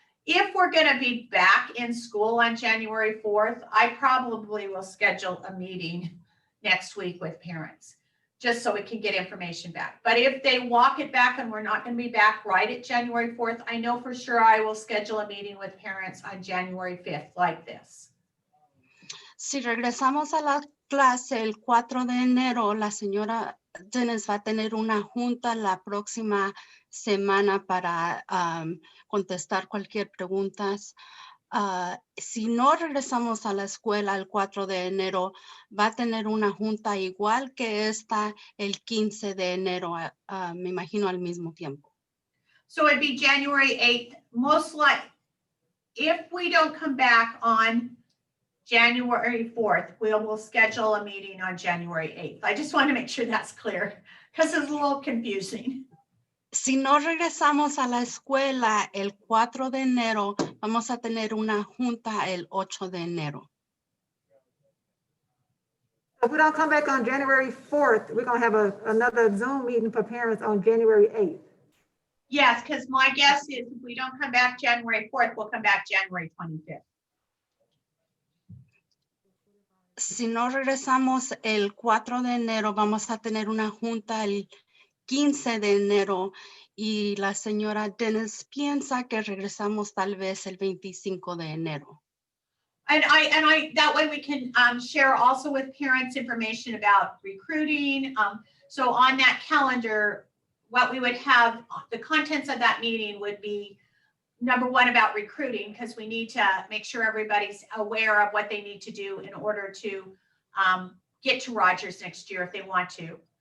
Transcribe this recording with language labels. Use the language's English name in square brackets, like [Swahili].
[English] If we're gonna be back in school on January 4th, I probably will schedule a meeting next week with parents, just so we can get information back. But if they walk it back and we're not gonna be back right at January 4th, I know for sure I will schedule a meeting with parents on January 5th like this. [Spanish] Si regresamos a la clase el 4 de enero, la señora Dennis va a tener una junta la próxima semana para contestar cualquier pregunta. Si no regresamos a la escuela el 4 de enero, va a tener una junta igual que esta el 15 de enero, me imagino al mismo tiempo. [English] So it'd be January 8th, most likely. If we don't come back on January 4th, we'll schedule a meeting on January 8th. I just want to make sure that's clear because it's a little confusing. [Spanish] Si no regresamos a la escuela el 4 de enero, vamos a tener una junta el 8 de enero. [English] If we don't come back on January 4th, we're gonna have another Zoom meeting for parents on January 8th. Yes, because my guess is if we don't come back January 4th, we'll come back January 25th. [Spanish] Si no regresamos el 4 de enero, vamos a tener una junta el 15 de enero y la señora Dennis piensa que regresamos tal vez el 25 de enero. [English] And I that way we can share also with parents information about recruiting. So on that calendar, what we would have, the contents of that meeting would be number one about recruiting, because we need to make sure everybody's aware of what they need to do in order to get to Rogers next year if they want to.